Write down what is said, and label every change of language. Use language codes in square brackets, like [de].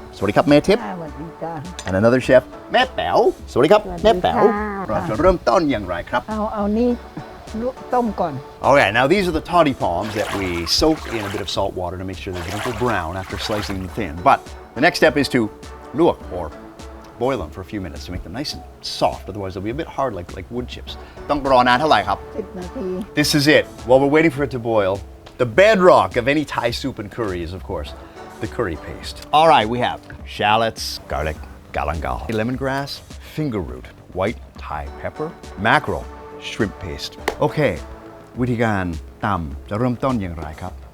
[th] สวัสดีครับ แม่ Tip. สวัสดีจ้า [en] And another chef, [th] แม่แป๋ว สวัสดีครับ แม่แป๋ว เราจะเริ่มต้นอย่างไรครับ เอานี่ต้มก่อน [en] Okay, now these are the toddy palms that we soak in a bit of salt water to make sure they don't go brown after slicing them thin. But the next step is to luộc or boil them for a few minutes to make them nice and soft. Otherwise, they'll be a bit hard like wood chips. [th] ต้องรอนานเท่าไหร่ครับ 10 นาที [en] This is it. While we're waiting for it to boil, the bedrock of any Thai soup and curry is, of course, the curry paste. All right, we have shallots, garlic, galangal, lemongrass, finger root, white Thai pepper, mackerel, shrimp paste. Okay, [th] วิธีการตำจะเริ่มต้นอย่างไรครับ